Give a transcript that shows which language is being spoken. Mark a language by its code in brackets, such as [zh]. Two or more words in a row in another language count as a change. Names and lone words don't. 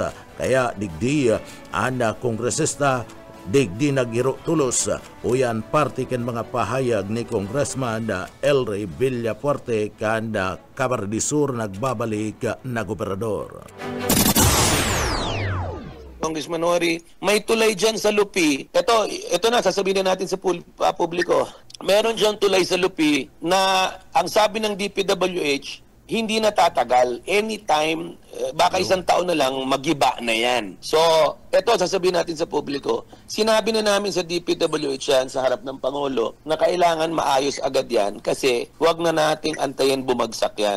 [bik] Kaya digdi ang kongresista digdi nagiro tulos o yan parte kan mga pahayag ni Congressman Elry Villafuerte kan Camarines de Sur nagbabalik na gobernador. [tl] Congressman Ori, may tulay dyan sa Lupi. Ito na, sasabihin na natin sa publiko. Meron dyan tulay sa Lupi na ang sabi ng DPWH, hindi natatagal. Anytime, baka isang taon na lang, magiba na yan. So, ito, sasabihin natin sa publiko. Sinabi na namin sa DPWH yan, sa harap ng Pangulo, na kailangan maayos agad yan kasi huwag na nating antayin bumagsak yan.